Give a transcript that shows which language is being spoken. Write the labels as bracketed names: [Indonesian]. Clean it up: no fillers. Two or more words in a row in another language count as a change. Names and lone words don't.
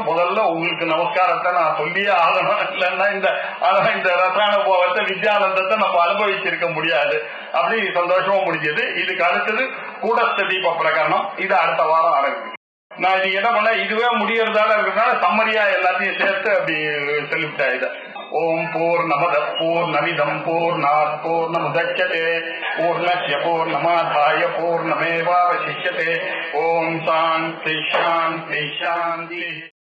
[Tamil] முதல்ல உங்களுக்கு நமஸ்காரத்தை நான் சொல்லியே ஆகணும். இல்லைன்னா இந்த ரசாயன போகத்தை வித்யானந்தத்தை நம்ம அனுபவிச்சிருக்க முடியாது. அப்படி சந்தோஷமா முடிஞ்சது. இதுக்கு அடுத்தது கூடஸ்த தீப பிரகரணம். இது அடுத்த வாரம் ஆரம்பிக்கும். நான் இது என்ன பண்ண, இதுவே முடியறதால இருக்கிறதுனால சம்மரியா எல்லாத்தையும் சேர்த்து அப்படி சொல்லிவிட்டேன். [Sanskrit] இதை ॐ पूर्णमदः पूर्णमिदं पूर्णात् पूर्णमुदच्यते पूर्णस्य पूर्णमादाय पूर्णमेवावशिष्यते. ॐ शान्तिः शान्तिः शान्तिः.